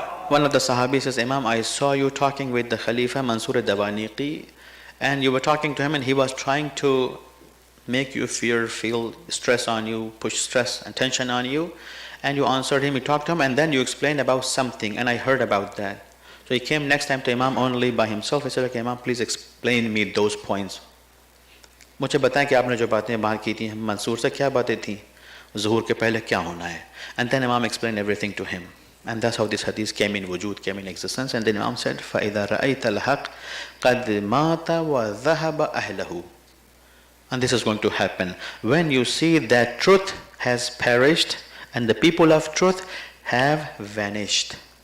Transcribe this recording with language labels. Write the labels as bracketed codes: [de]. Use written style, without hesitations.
[en] One of the Sahabi says, Imam, I saw you talking with the Khalifa Mansur Dawaniqi, and you were talking to him and he was trying to make you feel stress on you, push stress and tension on you, and you answered him, you talked to him, and then you explained about something, and I heard about that. So he came next time to Imam only by himself. He said, okay Imam, please explain me those points. [hi] मुझे बताएं कि आपने जो बातें बाहर की थी मंसूर से क्या बातें थी, ज़ुहूर के पहले क्या होना है. [en] And then Imam explained everything to him. And that's how this hadith came in wujud, came in existence. And then Imam said, [ar] فَإِذَا رَأَيْتَ الْحَقِّ قَدْ مَاتَ وَذَهَبَ أَهْلَهُ. [en] And this is going to happen. When you see that truth has perished and the people of truth have vanished.